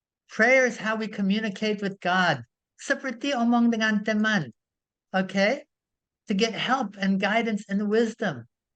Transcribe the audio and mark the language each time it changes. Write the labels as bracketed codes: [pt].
[en] Prayer is how we communicate with God. [id] Seperti omong dengan teman. [en] Okay? To get help and guidance and wisdom.